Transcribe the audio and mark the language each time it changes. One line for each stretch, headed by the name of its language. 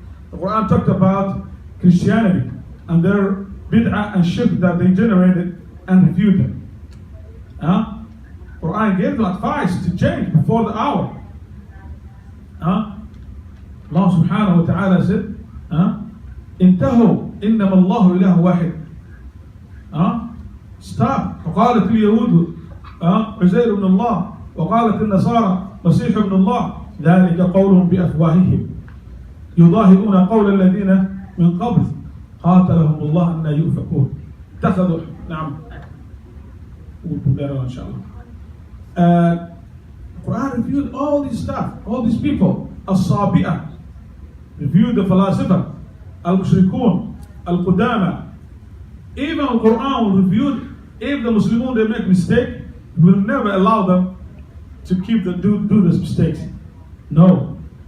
English: The Quran talked about Christianity and their bid'ah and shirk that they generated and reviewed them. Quran gave them advice to change before the hour. Allah subhanahu wa ta'ala said,
Arabic: انتهوا إنما الله إله واحد.
English: Stop.
Arabic: وقالت اليهود عزير ابن الله وقالت النصارى مسيح ابن الله ذلك قولهم بأفواههم يضاهئون قول الذين من قبل قاتلهم الله أن يؤفكون اتخذوا نعم
English: we'll put that on
Arabic: inshallah.
English: Quran reviewed all this stuff, all these people. As-Sabi'ah reviewed the philosopher, Al-Mushrikun, Al-Qudama. Even Quran reviewed if the Muslimun they make mistake, will never allow them to do these mistakes. No.